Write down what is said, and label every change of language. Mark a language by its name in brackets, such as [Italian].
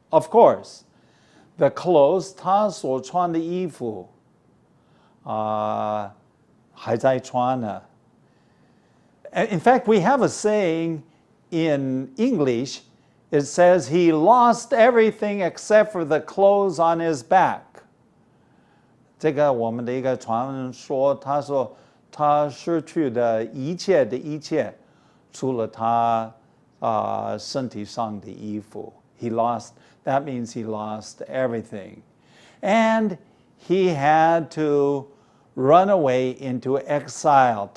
[English] Of course, the clothes [Chinese] 他所穿的衣服还在穿呢 [English] In fact, we have a saying in English. It says he lost everything except for the clothes on his back. [Chinese] 这个我们的一个传说，他说他失去的一切的一切，除了他身体上的衣服。 [English] He lost. That means he lost everything, and he had to run away into exile.